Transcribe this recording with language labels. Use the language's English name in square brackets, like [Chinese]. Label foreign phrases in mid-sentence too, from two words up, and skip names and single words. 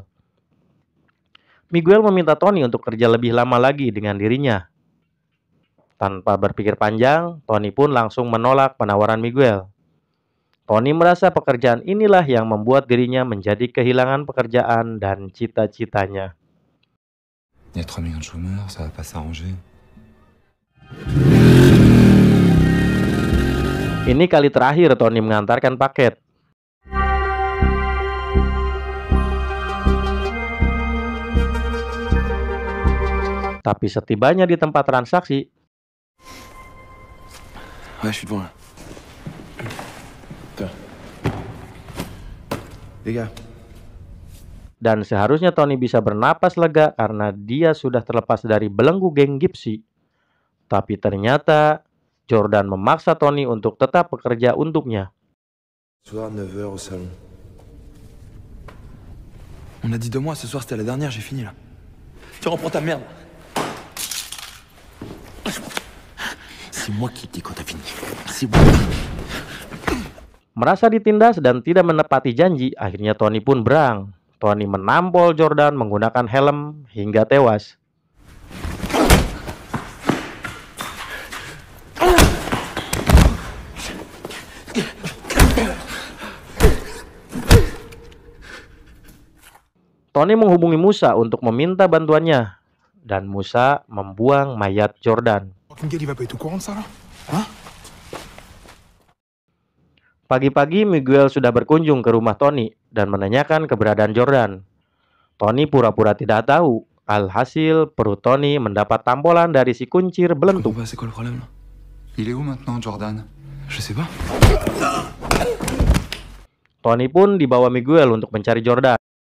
[Indonesian] Miguel meminta Tony untuk kerja lebih lama lagi dengan dirinya. Tanpa berpikir panjang, Tony pun langsung menolak penawaran Miguel. Tony merasa pekerjaan inilah yang membuat dirinya menjadi kehilangan pekerjaan dan cita-citanya. [French] Il y a 3 millions de chômeurs, ça va pas s'arranger. [Indonesian] Ini kali terakhir Tony mengantarkan paket. Tapi setibanya di tempat transaksi, [French] Ouais, je suis devant là. Les gars, [Indonesian] dan seharusnya Tony bisa bernapas lega karena dia sudah terlepas dari belenggu geng Gypsy. Tapi ternyata Jordan memaksa Tony untuk tetap bekerja untuknya. [French] Soir, 9h au salon. on a dit 2 mois, ce soir c'était la dernière, j'ai fini là. Tu reprends ta merde. C'est moi qui dis quand t'as fini. C'est moi. [Indonesian] Merasa ditindas dan tidak menepati janji, akhirnya Tony pun berang. Tony menampol Jordan menggunakan helm hingga tewas. Tony menghubungi Musa untuk meminta bantuannya, dan Musa membuang mayat Jordan. [French] Kincaid, il va pas être au courant de ça, là? Hein? [Indonesian] Pagi-pagi Miguel sudah berkunjung ke rumah Tony dan menanyakan keberadaan Jordan. Tony pura-pura tidak tahu. Alhasil perut Tony mendapat tampolan dari si kuncir belentuk. [French] Bah, c'est quoi le problème là? Il est où maintenant, Jordan? Je sais pas. [Indonesian] Tony pun dibawa Miguel untuk mencari Jordan.